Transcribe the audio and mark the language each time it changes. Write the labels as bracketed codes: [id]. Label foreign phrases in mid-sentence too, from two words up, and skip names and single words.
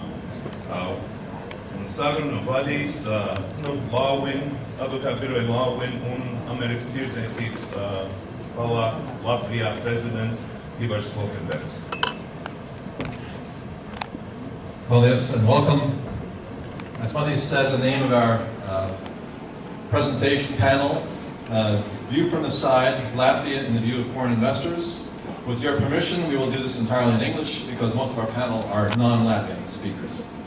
[lv] Un sarunu vadīs Lawin, advokātu biroja Lawin un Amerikas Tirdzniecības palātas Latvijā prezidents Ivars Slokenbergs. [en] Paldies and welcome. As Mati said, the name of our presentation panel, View from the Side, Latvia in the View of Foreign Investors. With your permission, we will do this entirely in English because most of our panel are non-Latvian speakers.